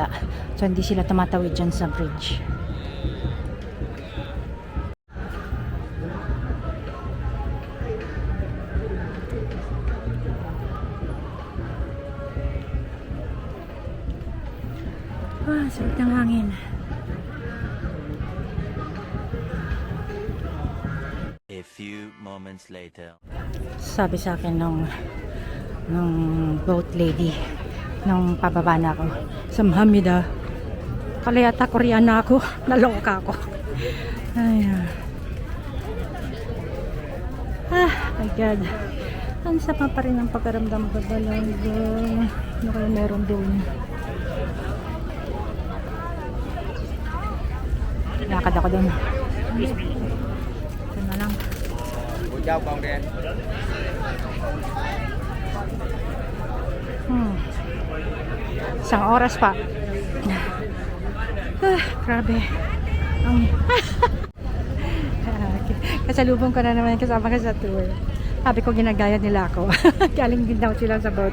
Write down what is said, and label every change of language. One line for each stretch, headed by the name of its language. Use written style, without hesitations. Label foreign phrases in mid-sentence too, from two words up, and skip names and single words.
Filipino: So, hindi sila tumatawid dyan sa bridge. Sarap ng hangin.
English: A few moments later.
Filipino: Sabi sa akin nung
English: boat lady
Filipino: nung pababa na ako, samhamida, kalayata Koreana ako, naloka ako. Ay,
English: my God,
Filipino: ang sama pa rin ang pagkaramdam ko talaga. Ano kaya meron doon? Lakad ako doon. Ito na lang. Chào con đi anh. Isang oras pa. Grabe. Kasalubong ko na naman kasama ka sa tour. Sabi ko ginagaya nila ako. Galing din daw sila sa boat.